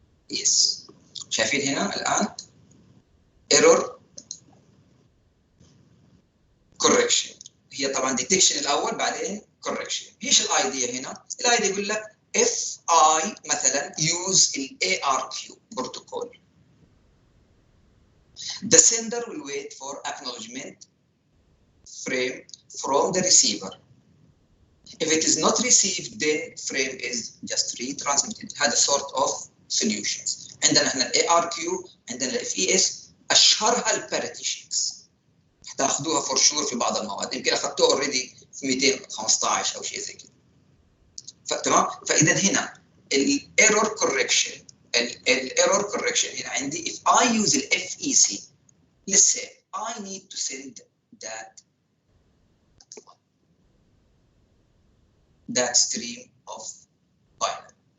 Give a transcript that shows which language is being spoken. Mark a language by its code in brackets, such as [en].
[ar] يس شايفين هنا الان [en] error correction، [ar] هي طبعا detection الاول بعدين correction. ايش الايديا هنا؟ الايديا يقول لك [en] if I [ar] مثلا [en] use ال ARQ protocol the sender will wait for acknowledgement frame from the receiver. If it is not received then frame is just retransmitted. [ar] هذا [en] sort of solutions. [ar] عندنا احنا ال ARQ، عندنا ال FES، اشهرها الباريتي شيكس، تاخذوها [en] for sure [ar] في بعض المواد، يمكن اخذتوها [en] already [ar] في 215 او شيء زي كذا. تمام. فاذا هنا الايرور كوركشن، الايرور كوركشن هنا عندي [en] if I use the FEC let's say I need to send that stream of binary.